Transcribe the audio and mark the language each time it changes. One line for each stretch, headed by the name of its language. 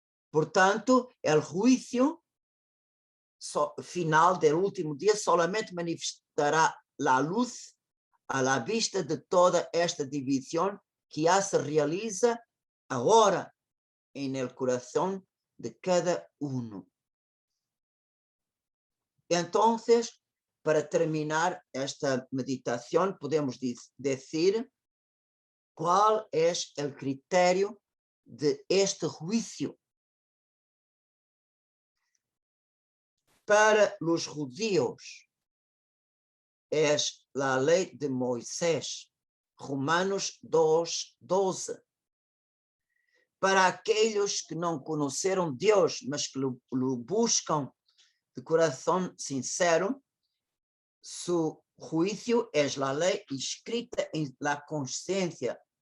Portuguese: Portanto, o juízo final do último dia
Spanish: solamente
Portuguese: manifestará a luz
Spanish: à la vista
Portuguese: de toda esta divisão que já se realiza agora
Spanish: em el coração de cada uno. Entonces, para terminar esta meditación, podemos decir cuál es el criterio de este juicio. Para los judíos es la ley de Moisés, Romanos 2:12. Para aquellos que
Portuguese: não conheceram Deus, mas
Spanish: que
Portuguese: lo buscam de coração
Spanish: sincero, su juicio es la ley escrita en la
Portuguese: consciência.